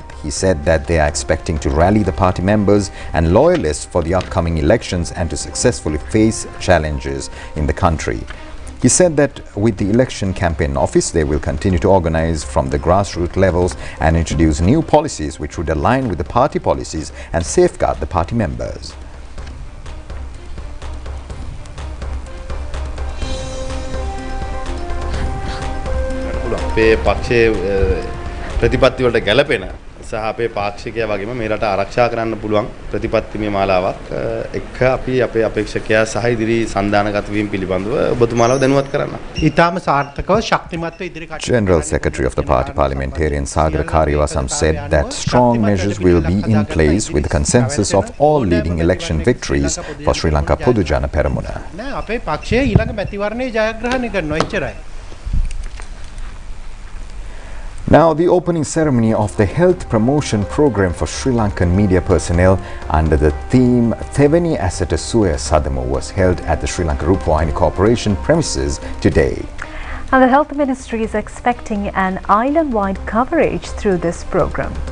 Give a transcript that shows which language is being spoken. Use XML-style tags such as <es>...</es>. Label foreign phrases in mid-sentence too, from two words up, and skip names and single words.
<en>He said that they are expecting to rally the party members and loyalists for the upcoming elections and to successfully face challenges in the country. He said that with the election campaign office, they will continue to organize from the grassroots levels and introduce new policies which would align with the party policies and safeguard the party members.</en> <si>අපේ පක්ෂයේ ප්‍රතිපත්ති වලට ගැලපෙන සහ අපේ පාක්ෂිකයා වගේම මේ රට ආරක්ෂා කරන්න පුළුවන් ප්‍රතිපත්තිමය මාලාවක් එක්ක අපි අපේ අපේක්ෂකයා සහ ඉදිරි සන්දානගත වීම පිළිබඳව ඔබතුමාලව දැනුවත් කරන්න. ඊටාම සාර්ථකව ශක්තිමත්ව ඉදිරි කටයුතු.</si> <en>General Secretary of the party parliamentarian Sagar Karyavasam said that strong measures will be in place with the consensus of all leading election victories for Sri Lanka Podujana Peramuna.</en> <si>නෑ අපේ පක්ෂය ඊළඟ මැතිවරණයේ ජයග්‍රහණය කරනවා එච්චරයි.</si> <en>Now, the opening ceremony of the health promotion program for Sri Lankan media personnel under the theme Theveni Asata Suya Sadamu was held at the Sri Lanka Rupavahini Corporation premises today. And the Health Ministry is expecting an island-wide coverage through this program.</en>